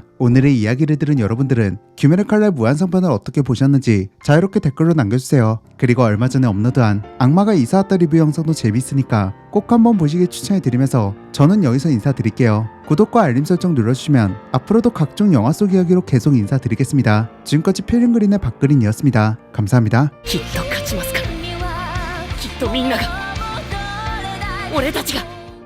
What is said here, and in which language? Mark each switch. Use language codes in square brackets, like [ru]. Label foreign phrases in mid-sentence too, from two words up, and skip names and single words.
[ko] 오늘의 이야기를 들은 여러분들은 귀멸의 칼날 무한성편을 어떻게 보셨는지 자유롭게 댓글로 남겨주세요. 그리고 얼마 전에 업로드한 악마가 이사 왔다 리뷰 영상도 재미있으니까 꼭 한번 보시길 추천해드리면서 저는 여기서 인사드릴게요. 구독과 알림 설정 눌러주시면 앞으로도 각종 영화 속 이야기로 계속 인사드리겠습니다. 지금까지 필름그린의 박그린이었습니다. 감사합니다. [ja] きっと勝ちますからきっとみんなが俺たちが